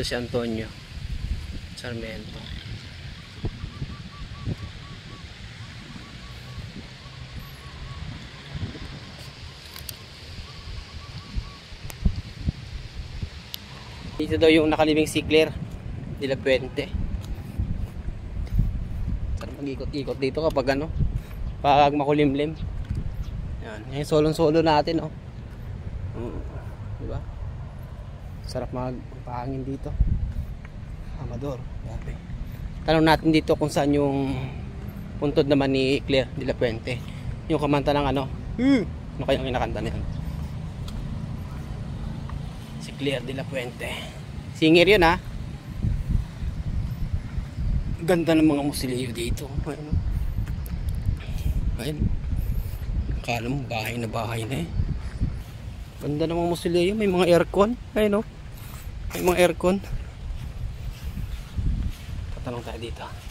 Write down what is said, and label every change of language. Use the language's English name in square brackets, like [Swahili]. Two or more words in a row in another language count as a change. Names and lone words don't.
[Filipino] Si Antonio Sarmento. Dito daw yung nakalibing si Claire de la Puente. Sarap mag-ikot-ikot dito kapag ano, pag makulimlim. Yan, yung solong-solo natin, oh. Diba? Sarap magpahangin dito. Amador, grabe. Tanong natin dito kung saan yung puntod naman ni Claire de la Puente. Yung kamanta ng ano, ano kayang kinakanta niyan? Si Claire de la Puente. Singer yun, ha. Ganda ng mga musilyo dito. Ayun. Ayun. Akala mo bahay na eh. Ganda ng mga musilyo. May mga aircon. Ayun, oh. May mga aircon. Tatanong tayo dito.